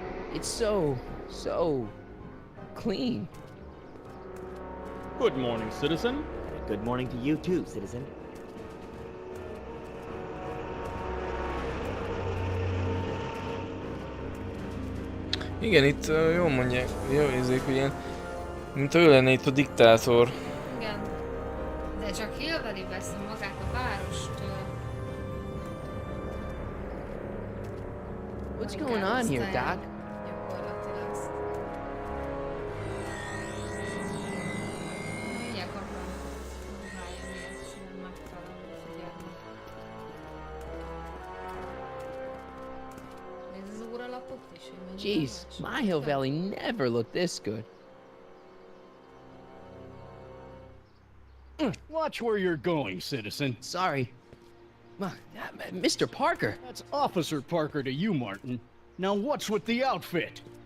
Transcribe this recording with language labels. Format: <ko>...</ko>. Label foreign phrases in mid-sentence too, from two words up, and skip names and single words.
<en>It's so clean. Good morning, citizen. Good morning to you too, citizen.</en> <hu>Igen, itt jól mondják, jól érzék, hogy ilyen, mint ő lenne itt a diktátor. Igen. De csak Hill Valley veszi magát a várost.</hu> <en>What's going on here, Doc?</en> <hu>Gyakorlatilag. Mindjárt kapom. Próbálja miért nem megfelelő figyelni. Ez az óralapot is, hogy mennyi</hu> <en>Jeez, my Hill Valley never looked this good. Watch where you're going, citizen. Sorry. Mr. Parker. That's Officer Parker to you, Martin. Now what's with the outfit?</en>